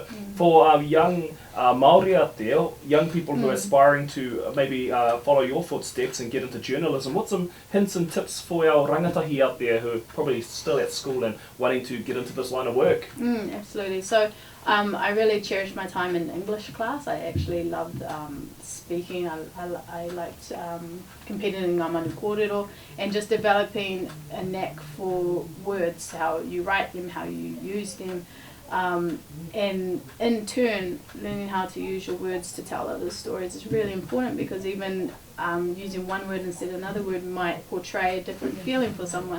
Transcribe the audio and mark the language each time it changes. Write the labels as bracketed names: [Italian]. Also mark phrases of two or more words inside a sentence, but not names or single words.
[English] For young Maori out there, young people who are aspiring to maybe follow your footsteps and get into journalism, what's some hints and tips for our rangatahi out there who are probably still at school and wanting to get into this line of work? Absolutely. So I really cherished my time in English class. I actually loved speaking. I liked competing in ngā manu kōrero and just developing a knack for words, how you write them, how you use them. And in turn, learning how to use your words to tell other stories is really important, because even using one word instead of another word might portray a different feeling for someone.